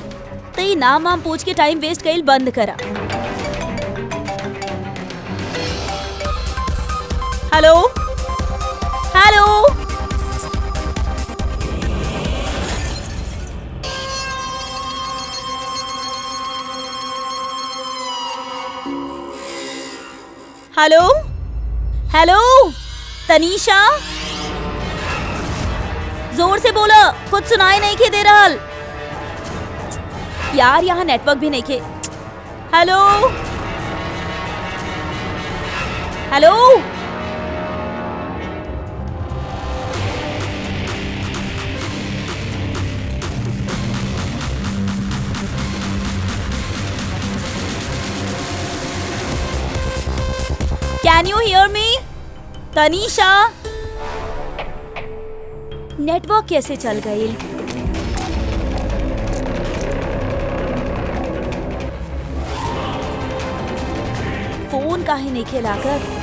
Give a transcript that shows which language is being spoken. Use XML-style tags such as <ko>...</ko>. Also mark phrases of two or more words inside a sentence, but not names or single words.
<bho>तो ये नाम वाम पूछ के</bho> <en>time waste</en> <bho>कईल बंद करा। हेलो हेलो, हेलो हेलो, तनीषा, जोर से बोलो, कुछ सुनाई नहीं के दे रहल। यार यहाँ नेटवर्क भी नहीं के। हेलो हेलो,</bho> <en>Can you hear me?</en> <bho>तनीषा, नेटवर्क कैसे चल गई? फोन काहे नहीं खेलाकर?</bho>